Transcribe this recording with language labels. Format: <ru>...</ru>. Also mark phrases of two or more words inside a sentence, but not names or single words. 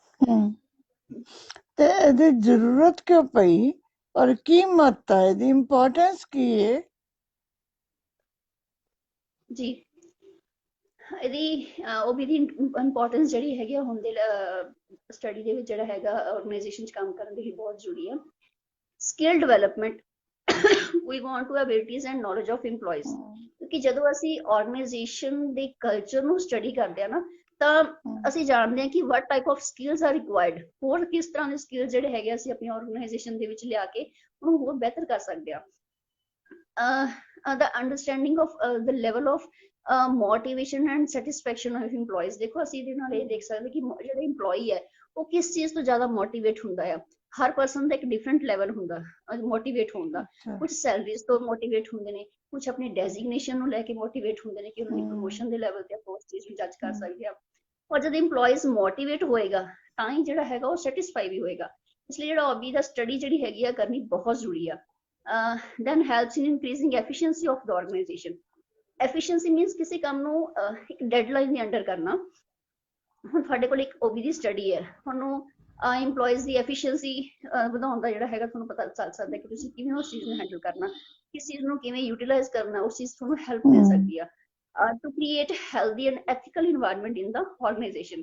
<pa>ਤੇ ਇਹਦੀ ਜ਼ਰੂਰਤ ਕਿਉਂ ਪਈ ਔਰ ਕੀ ਮਹੱਤਤਾ ਹੈ, ਇਹਦੀ ਇੰਪੋਰਟੈਂਸ ਕੀ ਹੈ ਜੀ? ਇਹਦੀ OB ਦੀ ਇੰਪੋਰਟੈਂਸ ਜਿਹੜੀ ਹੈਗੀ ਆ ਹੁਣ ਦੇ ਸਟੱਡੀ ਦੇ ਵਿੱਚ ਜਿਹੜਾ ਹੈਗਾ ਆਰਗੇਨਾਈਜੇਸ਼ਨ 'ਚ ਕੰਮ ਕਰਨ ਦੀ ਬਹੁਤ ਜ਼ਰੂਰੀ ਆ।</pa> <en>skill development, we want to abilities and knowledge of employees,</en> <pa>ਕਿਉਂਕਿ ਜਦੋਂ ਅਸੀਂ ਆਰਗੇਨਾਈਜੇਸ਼ਨ ਦੇ ਕਲਚਰ ਨੂੰ ਸਟੱਡੀ ਕਰਦੇ ਆ ਨਾ, ਤਾਂ ਅਸੀਂ ਜਾਣਦੇ ਹਾਂ ਕਿ</pa> <en>what type of skills are required,</en> <pa>ਹੋਰ ਕਿਸ ਤਰ੍ਹਾਂ ਦੇ ਸਕਿੱਲ ਜਿਹੜੇ ਹੈਗੇ ਅਸੀਂ ਆਪਣੀ ਆਰਗੇਨਾਈਜੇਸ਼ਨ ਦੇ ਵਿੱਚ ਲਿਆ ਕੇ ਉਹਨੂੰ ਹੋਰ ਬਿਹਤਰ ਕਰ ਸਕਦੇ ਆ।</pa> <en>the understanding of the level of motivation and satisfaction of employees,</en> <pa>ਦੇਖੋ ਅਸੀਂ ਇਹਦੇ ਨਾਲ ਇਹ ਦੇਖ ਸਕਦੇ ਕਿ ਜਿਹੜਾ EMPLOYEE ਹੈ ਉਹ ਕਿਸ ਚੀਜ਼ ਤੋਂ ਜ਼ਿਆਦਾ ਮੋਟੀਵੇਟ ਹੁੰਦਾ ਆ। ਹਰ ਪਰਸਨ ਦਾ ਇੱਕ</pa> <en>different level</en> <pa>ਹੁੰਦਾ ਮੋਟੀਵੇਟ ਹੋਣ ਦਾ। ਅੱਛਾ ਕੁਝ ਸੈਲਰੀਜ਼ ਤੋਂ ਮੋਟੀਵੇਟ ਹੁੰਦੇ ਨੇ, ਕੁਝ ਆਪਣੀ ਡੈਜ਼ਿਗਨੇਸ਼ਨ ਨੂੰ ਲੈ ਕੇ ਮੋਟੀਵੇਟ ਹੁੰਦੇ ਨੇ ਕਿ ਉਹਨਾਂ ਦੀ ਪ੍ਰੋਮੋਸ਼ਨ ਦੇ ਲੈਵਲ ਤੇ ਆਪਾਂ ਉਸ ਚੀਜ਼ ਨੂੰ ਜੱਜ ਕਰ ਸਕਦੇ ਆ। ਔਰ ਜਦ EMPLOYEES ਮੋਟੀਵੇਟ ਹੋਏਗਾ ਤਾਂ ਹੀ ਜਿਹੜਾ ਹੈਗਾ ਉਹ ਸੈਟੀਸਫਾਈ ਵੀ ਹੋਏਗਾ। ਇਸ ਲਈ ਜਿਹੜਾ ਹੌਬੀ ਦਾ ਸਟੱਡੀ ਜਿਹੜੀ ਹੈਗੀ ਆ ਕਰਨੀ ਬਹੁਤ ਜ਼ਰੂਰੀ ਆ।</pa> <en>then helps in increasing efficiency of the organization. efficiency means</en> <pa>ਕਿਸੇ ਕੰਮ ਨੂੰ ਇੱਕ ਡੈਡਲਾਈਨ ਦੇ ਅੰਡਰ ਕਰਨਾ। ਹੁਣ ਤੁਹਾਡੇ ਕੋਲ ਇੱਕ OB ਦੀ ਸਟੱਡੀ ਹੈ, ਤੁਹਾਨੂੰ EMPLOYEES ਦੀ ਐਫੀਸ਼ੀਐਂਸੀ ਵਧਾਉਣ ਦਾ ਜਿਹੜਾ ਹੈਗਾ ਤੁਹਾਨੂੰ ਪਤਾ ਚੱਲ ਸਕਦਾ ਕਿ ਤੁਸੀਂ ਕਿਵੇਂ ਉਸ ਚੀਜ਼ ਨੂੰ ਹੈਂਡਲ ਕਰਨਾ, ਕਿਸ ਚੀਜ਼ ਨੂੰ ਕਿਵੇਂ ਯੂਟਿਲਾਈਜ਼ ਕਰਨਾ, ਉਸ ਚੀਜ਼ ਤੁਹਾਨੂੰ ਹੈਲਪ ਮਿਲ ਸਕਦੀ ਆ।</pa> <en>to create healthy and ethical environment in the organization.</en>